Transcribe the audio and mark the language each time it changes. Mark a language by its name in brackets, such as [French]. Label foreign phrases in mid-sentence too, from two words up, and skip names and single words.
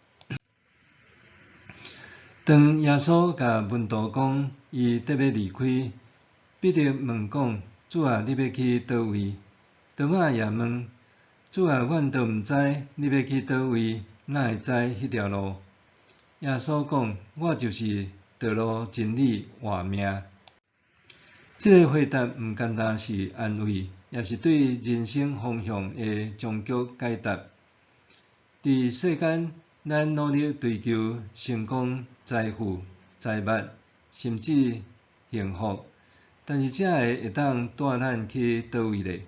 [Min Nan Chinese] 当耶稣甲门徒讲伊得要离开，彼得问讲：主啊，你要去倒位？多马也问：主啊，阮都毋知你要去倒位，哪会知迄条路？耶稣讲： 我就是道路、真理、活命。这个回答毋单单是安慰，也是对人生方向的终局解答。伫世间，咱努力追求成功、财富、财物，甚至幸福，但是这会当带咱去倒位咧？